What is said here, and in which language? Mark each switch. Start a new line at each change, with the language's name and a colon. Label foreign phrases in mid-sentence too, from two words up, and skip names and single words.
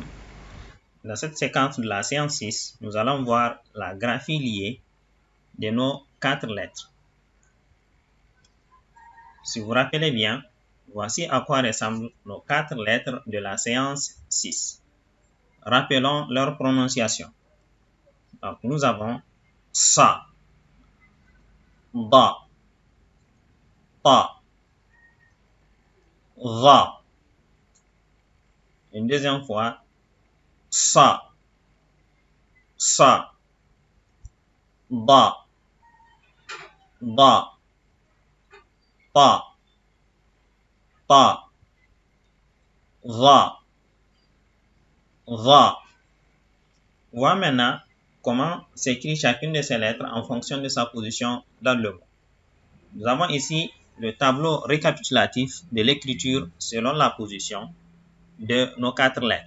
French: Dans cette séquence de la séance 6, nous allons voir la graphie liée de nos 4 lettres. Si vous vous rappelez bien, voici à quoi ressemblent nos 4 lettres de la séance 6. Rappelons leur prononciation. Donc, nous avons sa, da, ta, va. Une deuxième fois, sa, da, ta, va. Voyons maintenant comment s'écrit chacune de ces lettres en fonction de sa position dans le mot. Nous avons ici le tableau récapitulatif de l'écriture selon la position de nos 4 lettres.